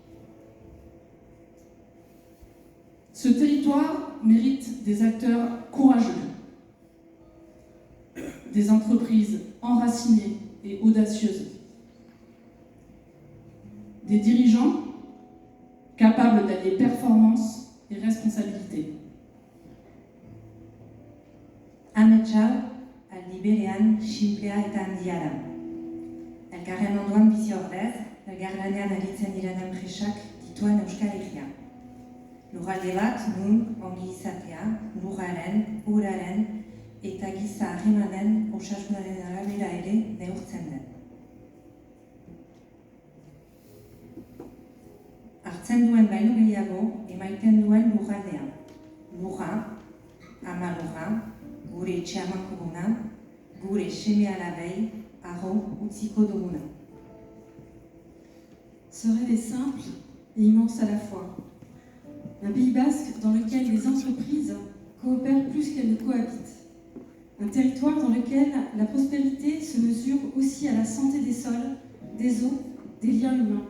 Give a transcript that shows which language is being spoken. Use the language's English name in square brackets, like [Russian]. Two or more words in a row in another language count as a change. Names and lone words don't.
[French] Ce territoire mérite des acteurs courageux, des entreprises enracinées et audacieuses, des dirigeants capables d'allier performance et responsabilité. [Basque] Ametsa, aldi berean, simplea eta handia da. Elkarren ondoan bizi ordez, elkarlanean aritzen diren enpresak dituen Euskal Herria. Lurralde bat, nun, ongi izatea, lurraren, uraren eta giza harremanen osasunaren arabera ere neurtzen den. Hartzen duen baino gehiago emaiten duen lurraldea. Lurra, ama lurra, gure etxeamakuguna, gure seme alabei, arro utziko duguna. [French] Ce rêve est simple et immense à la fois. Un Pays basque dans lequel les entreprises coopèrent plus qu'elles ne cohabitent. Un territoire dans lequel la prospérité se mesure aussi à la santé des sols, des eaux, des liens humains.